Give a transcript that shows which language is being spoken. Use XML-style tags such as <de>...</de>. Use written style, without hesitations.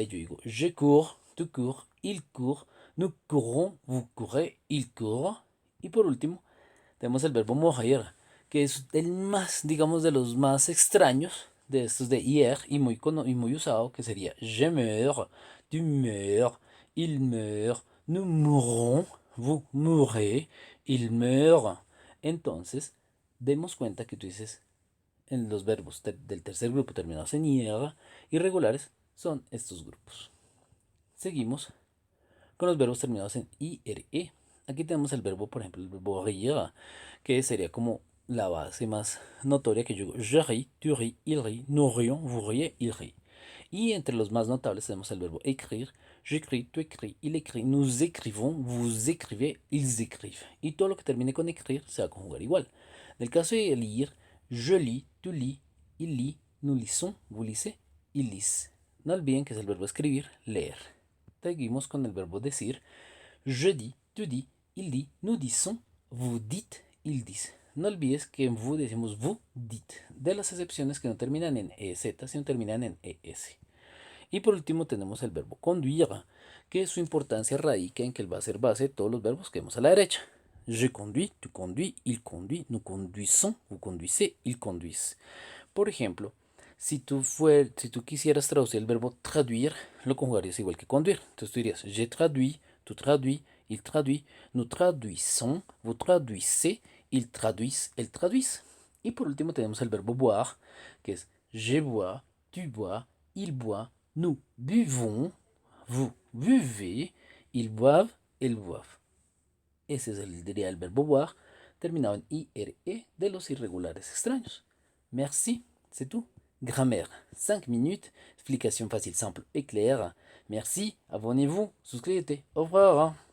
<es>Y yo digo</es> <fr>je cours, tu cours, il court, nous courons, vous courez, il court.</fr> <es>Y por último, tenemos el verbo mourir, que es el más, digamos, de los más extraños de estos de hier y muy usado, que sería</es> <fr>je meurs, tu meurs, il meurt, nous mourrons, vous mourrez, il meurt.</fr> <es>Entonces, demos cuenta que tú dices en los verbos del tercer grupo terminados en IR, irregulares son estos grupos. Seguimos con los verbos terminados en IRE. Aquí tenemos el verbo, por ejemplo, el verbo rire, que sería como la base más notoria que yo digo,</es> <fr>je ris, tu ris, il rit,</fr> <es>nous rions, vous riez, il rit. Y entre los más notables tenemos el verbo</es> <fr>écrire, j'écris, tu écris, il écrit, nous écrivons, vous écrivez, ils écrivent.</fr> <es>Y todo lo que termine con écrire se va a conjugar igual. En el caso de</es> <fr>lire, je lis, tu lis, il lit, nous lisons, vous lisez, ils lisent.</fr> <es>No olviden que es el verbo escribir, leer. Seguimos con el verbo decir,</es> <fr>je dis, tu dis, il dit, nous disons, vous dites, ils disent.</fr> <es>No olvides que en vous decimos</es> <fr>vous dites,</fr> <es>de las excepciones que no terminan en EZ, sino terminan en ES. Y por último tenemos el verbo conduire, que su importancia radica en que él va a ser base de todos los verbos que vemos a la derecha.</es> <fr>Je conduis, tu conduis, il conduit, nous conduisons, vous conduisez, ils conduisent.</fr> <es>Por ejemplo, si tú quisieras traducir el verbo traduire, lo conjugarías igual que conduire. Entonces tú dirías,</es> <fr>j'ai traduit, tu traduis, il traduit, nous traduisons, vous traduisez, ils traduisent, elles traduisent.</fr> <es>Y por último tenemos el verbo boire, que es</es> <fr>je bois, tu bois, il boit, nous buvons, vous buvez, ils boivent, elles boivent.</fr> <es>Ese sería el verbo boire, terminado en IRE de los irregulares extraños.</es> <fr>Merci, c'est tout. Grammaire, 5 minutes, explication facile, simple et claire. Merci, abonnez-vous, souscrivez-vous. Au revoir.</fr>